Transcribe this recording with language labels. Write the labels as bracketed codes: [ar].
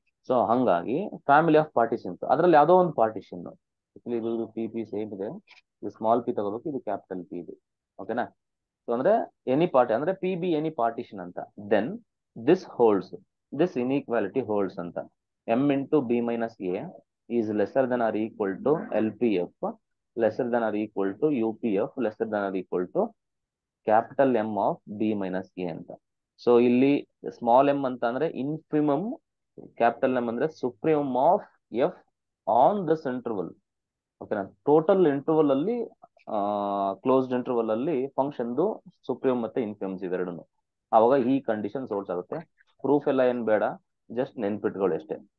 [kn] So ಹಂಗಾಗಿ family of partitions, ಅದ್ರಲ್ಲಿ ಯಾವುದೋ ಒಂದು ಪಾರ್ಟಿಷನ್, ಇದು ಪಿ ಪಿ ಸೇಮ್ ಇದೆ, ಇದು ಸ್ಮಾಲ್ ಪಿ ತಗೋಬೇಕು, ಇದು ಕ್ಯಾಪಿಟಲ್ ಪಿ ಇದೆ, ಓಕೆನಾ. [en] So ಅಂದ್ರೆ any party ಅಂದ್ರೆ P B any partition ಅಂತ. Then this holds, this inequality holds ಅಂತ. M into B minus A is lesser than or equal to L P F lesser than or equal to UPF lesser than or equal to capital M of B minus A ಅಂತ. [kn] So ಇಲ್ಲಿ small M ಅಂತ ಅಂದ್ರೆ ಇನ್ಫಿಮಮ್, capital M ಅಂದ್ರೆ [en] supremum of F on this interval, [kn] ಓಕೆನಾ. Total interval ಅಲ್ಲಿ closed interval ಅಲ್ಲಿ ಫಂಕ್ಷನ್ದು ಸುಪ್ರೀಮಮ್ ಮತ್ತೆ ಇನ್ಫಿಮಮ್ಸ್ ಇವೆರಡನ್ನು. ಅವಾಗ ಈ ಕಂಡೀಷನ್ ಸೋಲ್ಸ್ ಆಗುತ್ತೆ. ಪ್ರೂಫ್ ಎಲ್ಲ ಏನ್ ಬೇಡ, ಜಸ್ಟ್ ನೆನ್ಪಿಟ್ಕೊಳ್ಳಿ ಅಷ್ಟೇ.